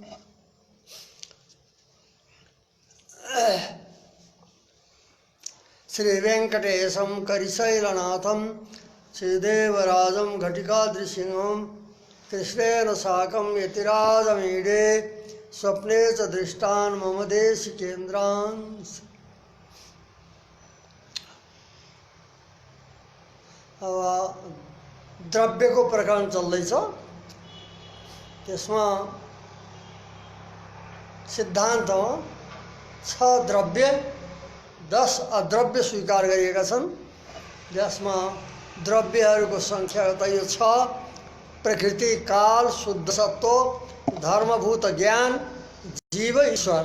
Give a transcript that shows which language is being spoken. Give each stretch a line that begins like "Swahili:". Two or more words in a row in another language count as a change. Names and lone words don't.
Sanskrit: श्रीवेंकटेशं करिशैलनाथं श्रीदेवराजं घटिकाद्रिसिंहं कृष्णेन साकं यतिराजमीडे स्वप्ने च दृष्टान् मम देशिकेन्द्रान्।
Nepali: अब द्रव्य को प्रकरण चल्दैछ। त्यसमा सिद्धान्तमा 6 द्रव्य 10 अद्रव्य स्वीकार गरिएका छन्, जसमा द्रव्यहरूको संख्या त यो 6: प्रकृति, काल, शुद्ध सत्व, धर्मभूत ज्ञान, जीव, ईश्वर।